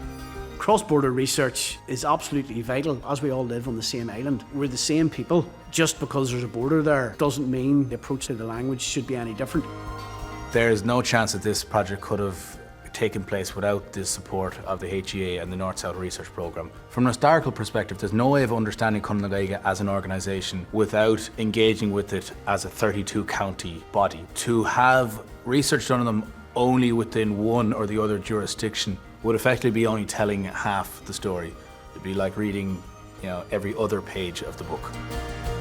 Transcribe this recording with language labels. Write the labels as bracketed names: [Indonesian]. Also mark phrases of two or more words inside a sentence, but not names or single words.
[English] Cross-border research is absolutely vital, as we all live on the same island. We're the same people. Just because there's a border there doesn't mean the approach to the language should be any different. There's no chance that this project could have taken place without the support of the HEA and the North-South Research Programme. From an historical perspective, there's no way of understanding Conradh na Gaeilge as an organisation without engaging with it as a 32-county body. To have research done on them only within one or the other jurisdiction would effectively be only telling half the story. It'd be like reading, every other page of the book.